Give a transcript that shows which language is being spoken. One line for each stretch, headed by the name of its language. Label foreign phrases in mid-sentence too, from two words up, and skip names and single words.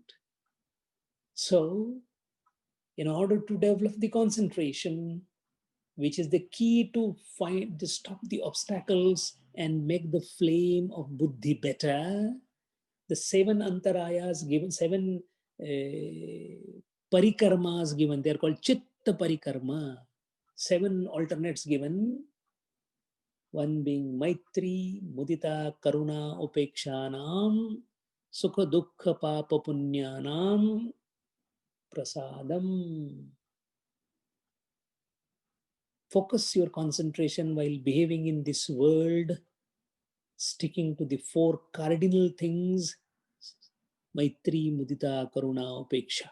English: So, in order to develop the concentration, which is the key to stop the obstacles and make the flame of buddhi better, the 7 antarayas given, 7 parikarmas given, they're called
Sanskrit: चित्त परिकर्म.
English: 7 alternates given, one being
Sanskrit: मैत्री मुदिता करुणा उपेक्षणं सुख दुःख पाप पुण्यानाम्, prasadam.
English: Focus your concentration while behaving in this world sticking to the 4 cardinal things,
Sanskrit: मैत्री मुदिता करुणा उपेक्षा.